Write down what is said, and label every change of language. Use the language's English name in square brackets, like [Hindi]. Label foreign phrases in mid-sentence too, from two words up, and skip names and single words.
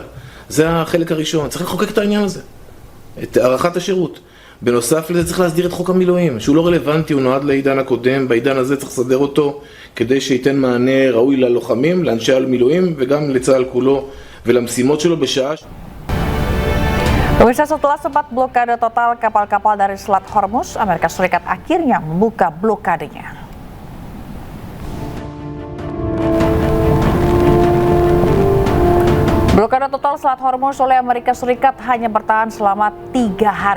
[Hebrew] זה החלק הראשון, צריך לחוקק את העניין הזה, את הארכת השירות. בנוסף לזה צריך להסדיר את חוק המילואים, שהוא לא רלוונטי, הוא נועד לעידן הקודם, בעידן הזה צריך לסדר אותו כדי שייתן מענה ראוי ללוחמים, לאנשי המילואים וגם לצה"ל כולו ולמשימות שלו בשעה. [Indonesian] Pemirsa, setelah sempat blokade total kapal-kapal dari Selat Hormuz, Amerika Serikat akhirnya membuka blokadenya. Blokade total Selat Hormuz oleh Amerika Serikat hanya bertahan selama 3 hari.